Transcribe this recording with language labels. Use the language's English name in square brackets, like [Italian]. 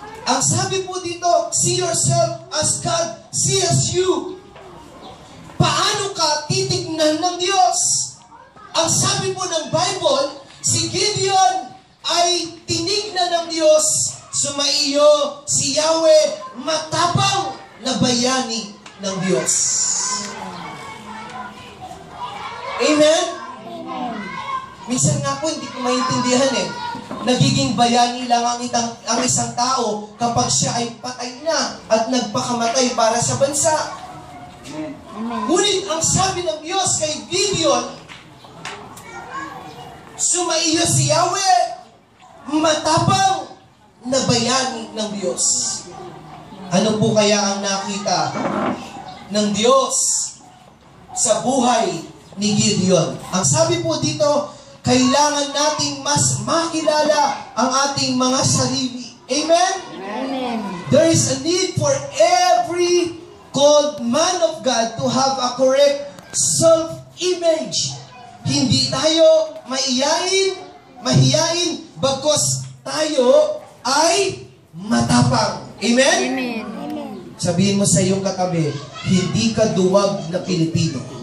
[Filipino] Ang sabi po dito, [English] see yourself as God sees you. [Filipino] Paano ka titignan ng Diyos? Ang sabi po ng Bible, si Gideon ay tinignan ng Diyos. Sumaiyo si Yahweh, matapang na bayani ng Diyos. Amen? Minsan nga po, hindi ko maintindihan Nagiging bayani lang ang isang tao kapag siya ay patay na at nagpakamatay para sa bansa. Ngunit ang sabi ng Diyos kay Gideon, sumaiyo si Yahweh, matapang na bayani ng Diyos. Ano po kaya ang nakita ng Diyos sa buhay ni Gideon? Ang sabi po dito, kailangan nating mas makilala ang ating mga sarili. Amen? Amen. [English] There is a need for every called man of God to have a correct self-image. [Filipino] Hindi tayo mahiyain, bagkus tayo ay matapang. Amen? Amen. Sabihin mo sa iyong katabi, hindi ka duwag na Pilipino.